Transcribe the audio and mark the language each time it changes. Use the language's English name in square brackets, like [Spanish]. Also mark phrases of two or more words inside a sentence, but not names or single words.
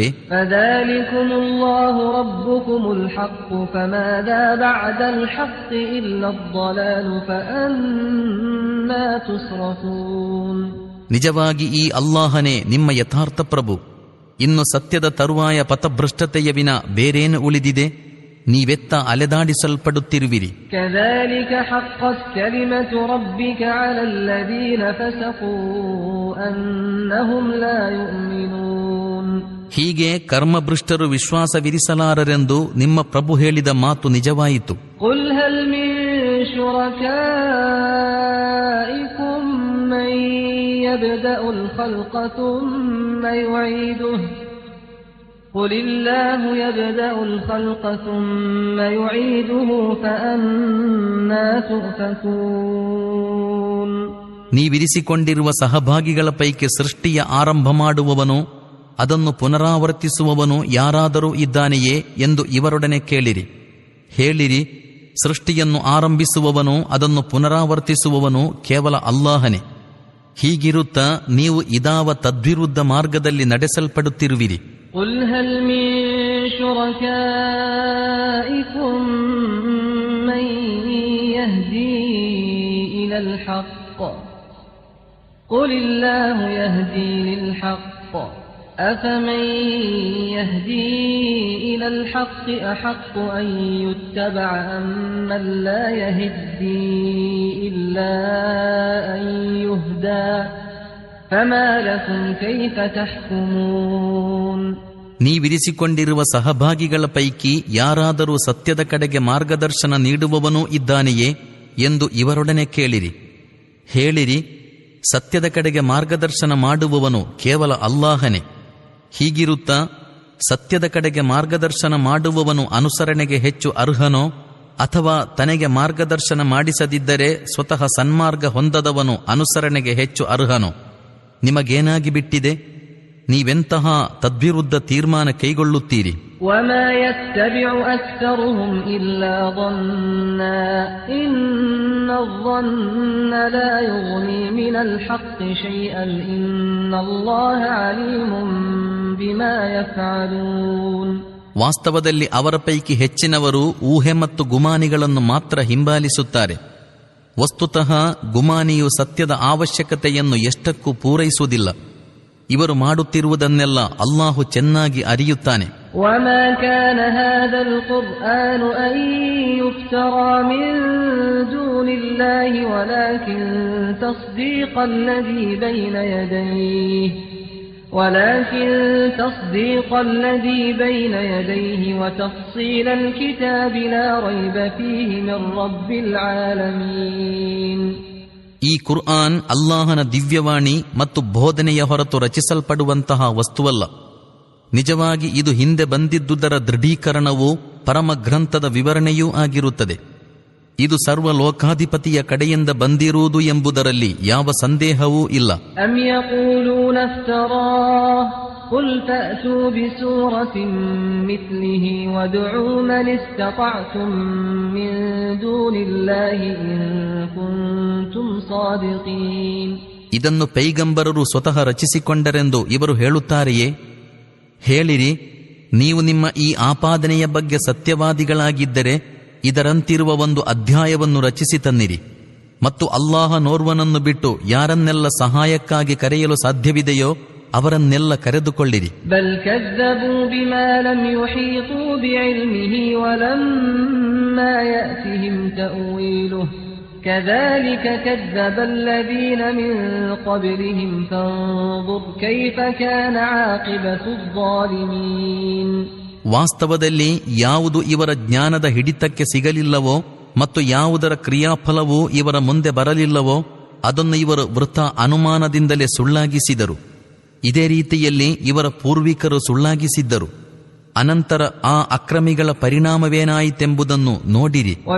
[Arabic] فذلكم الله ربكم الحق فماذا بعد الحق إلا الضلال فأنى تصرفون. [Kannada] ನಿಜವಾಗಿ ಈ ಅಲ್ಲಾಹನೇ ನಿಮ್ಮ ಯಥಾರ್ಥ ಪ್ರಭು. ಇನ್ನು ಸತ್ಯದ ತರುವಾಯ ಪಥಭ್ರಷ್ಟತೆಯ ವಿನ ಬೇರೇನು ಉಳಿದಿದೆ? ನೀವೆತ್ತ ಅಲೆದಾಡಿಸಲ್ಪಡುತ್ತಿರುವಿರಿ. [Arabic] ಕذلك حقت كلمة ربك على الذين فسقوا أنهم لا يؤمنون. [Kannada] ಹೀಗೆ ಕರ್ಮಭ್ರಷ್ಟರು ವಿಶ್ವಾಸವಿರಿಸಲಾರರೆಂದು ನಿಮ್ಮ ಪ್ರಭು ಹೇಳಿದ ಮಾತು ನಿಜವಾಯಿತು. [Arabic] قل هل من شركائكم من يبدأ الخلق ثم يعيده قل الله يبدأ الخلق ثم يعيده فأنى تؤفكون. [Kannada] ನೀವಿರಿಸಿಕೊಂಡಿರುವ ಸಹಭಾಗಿಗಳ ಪೈಕಿ ಸೃಷ್ಟಿಯ ಆರಂಭ ಮಾಡುವವನು ಅದನ್ನು ಪುನರಾವರ್ತಿಸುವವನು ಯಾರಾದರೂ ಇದ್ದಾನೆಯೇ ಎಂದು ಇವರೊಡನೆ ಕೇಳಿರಿ. ಹೇಳಿರಿ, ಸೃಷ್ಟಿಯನ್ನು ಆರಂಭಿಸುವವನು ಅದನ್ನು ಪುನರಾವರ್ತಿಸುವವನು ಕೇವಲ ಅಲ್ಲಾಹನೇ. ಹೀಗಿರುತ್ತಾ ನೀವು ಇದಾವ ತದ್ವಿರುದ್ಧ ಮಾರ್ಗದಲ್ಲಿ ನಡೆಸಲ್ಪಡುತ್ತಿರುವಿರಿ. [Arabic] قل هل من شركائكم من يهدي إلى الحق قل الله يهدي للحق أفمن يهدي إلى الحق أحق أن يتبع أمن لا يهدي إلا أن يهدى فما لكم كيف تحكمون. [Kannada] ನೀವಿರಿಸಿಕೊಂಡಿರುವ ಸಹಭಾಗಿಗಳ ಪೈಕಿ ಯಾರಾದರೂ ಸತ್ಯದ ಕಡೆಗೆ ಮಾರ್ಗದರ್ಶನ ನೀಡುವವನೂ ಇದ್ದಾನೆಯೇ ಎಂದು ಇವರೊಡನೆ ಕೇಳಿರಿ. ಹೇಳಿರಿ, ಸತ್ಯದ ಕಡೆಗೆ ಮಾರ್ಗದರ್ಶನ ಮಾಡುವವನು ಕೇವಲ ಅಲ್ಲಾಹನೇ. ಹೀಗಿರುತ್ತಾ ಸತ್ಯದ ಕಡೆಗೆ ಮಾರ್ಗದರ್ಶನ ಮಾಡುವವನು ಅನುಸರಣೆಗೆ ಹೆಚ್ಚು ಅರ್ಹನೋ ಅಥವಾ ತನಗೆ ಮಾರ್ಗದರ್ಶನ ಮಾಡಿಸದಿದ್ದರೆ ಸ್ವತಃ ಸನ್ಮಾರ್ಗ ಹೊಂದದವನು ಅನುಸರಣೆಗೆ ಹೆಚ್ಚು ಅರ್ಹನೋ? ನಿಮಗೇನಾಗಿ ಬಿಟ್ಟಿದೆ? ನೀವೆಂತಹ ತದ್ವಿರುದ್ಧ ತೀರ್ಮಾನ ಕೈಗೊಳ್ಳುತ್ತೀರಿ? [Arabic] وما يتبع أكثرهم إلا ظنا إن الظن لا يغني من الحق شيئا إن الله عليم بما يفعلون. [Kannada] ವಾಸ್ತವದಲ್ಲಿ ಅವರ ಪೈಕಿ ಹೆಚ್ಚಿನವರು ಊಹೆ ಮತ್ತು ಗುಮಾನಿಗಳನ್ನು ಮಾತ್ರ ಹಿಂಬಾಲಿಸುತ್ತಾರೆ. ವಸ್ತುತಃ ಗುಮಾನಿಯು ಸತ್ಯದ ಅವಶ್ಯಕತೆಯನ್ನು ಎಷ್ಟಕ್ಕೂ ಪೂರೈಸುವುದಿಲ್ಲ. ಇವರು ಮಾಡುತ್ತಿರುವುದನ್ನೆಲ್ಲ ಅಲ್ಲಾಹು ಚೆನ್ನಾಗಿ ಅರಿಯುತ್ತಾನೆ. [Arabic] وما كان هذا القرآن أن يفترى من دون الله ولكن تصديق الذي بين يديه وتفصيل الكتاب لا ريب فيه من رب العالمين. [Kannada] ಈ ಕುರ್ಆನ್ ಅಲ್ಲಾಹನ ದಿವ್ಯವಾಣಿ ಮತ್ತು ಬೋಧನೆಯ ಹೊರತು ರಚಿಸಲ್ಪಡುವಂತಹ ವಸ್ತುವಲ್ಲ. ನಿಜವಾಗಿ ಇದು ಹಿಂದೆ ಬಂದಿದ್ದುದರ ದೃಢೀಕರಣವೂ ಪರಮ ಗ್ರಂಥದ ವಿವರಣೆಯೂ ಆಗಿರುತ್ತದೆ. ಇದು ಸರ್ವ ಲೋಕಾಧಿಪತಿಯ ಕಡೆಯಿಂದ ಬಂದಿರುವುದು ಎಂಬುದರಲ್ಲಿ ಯಾವ ಸಂದೇಹವೂ ಇಲ್ಲ. [Arabic] أم يقولون افتراه قل فأتوا بسورة مثله وادعوا من استطعتم من دون الله إن كنتم صادقين. [Kannada] ಇದನ್ನು ಪೈಗಂಬರರು ಸ್ವತಃ ರಚಿಸಿಕೊಂಡರೆಂದು ಇವರು ಹೇಳುತ್ತಾರೆಯೇ? ಹೇಳಿರಿ, ನೀವು ನಿಮ್ಮ ಈ ಆಪಾದನೆಯ ಬಗ್ಗೆ ಸತ್ಯವಾದಿಗಳಾಗಿದ್ದರೆ ಇದರಂತಿರುವ ಒಂದು ಅಧ್ಯಾಯವನ್ನು ರಚಿಸಿ ತನ್ನಿರಿ, ಮತ್ತು ಅಲ್ಲಾಹನೋರ್ವನನ್ನು ಬಿಟ್ಟು ಯಾರನ್ನೆಲ್ಲ ಸಹಾಯಕ್ಕಾಗಿ ಕರೆಯಲು ಸಾಧ್ಯವಿದೆಯೋ ಅವರನ್ನೆಲ್ಲ ಕರೆದುಕೊಳ್ಳಿರಿ. [Arabic] بل كذبوا بما لم يحيطوا بعلمه ولما يأتهم تأويله ಕذلك كذب الذين من قبلهم فانظر كيف كان عاقبة الظالمين. [Kannada] ವಾಸ್ತವದಲ್ಲಿ ಯಾವುದು ಇವರ ಜ್ಞಾನದ ಹಿಡಿತಕ್ಕೆ ಸಿಗಲಿಲ್ಲವೋ ಮತ್ತು ಯಾವುದರ ಕ್ರಿಯಾಫಲವೂ ಇವರ ಮುಂದೆ ಬರಲಿಲ್ಲವೋ ಅದನ್ನು ಇವರು ವೃಥಾ ಅನುಮಾನದಿಂದಲೇ ಸುಳ್ಳಾಗಿಸಿದರು. ಇದೇ ರೀತಿಯಲ್ಲಿ ಇವರ ಪೂರ್ವಿಕರು ಸುಳ್ಳಾಗಿಸಿದ್ದರು. ಅನಂತರ ಆ ಅಕ್ರಮಿಗಳ ಪರಿಣಾಮವೇನಾಯಿತೆಂಬುದನ್ನು ನೋಡಿರಿ.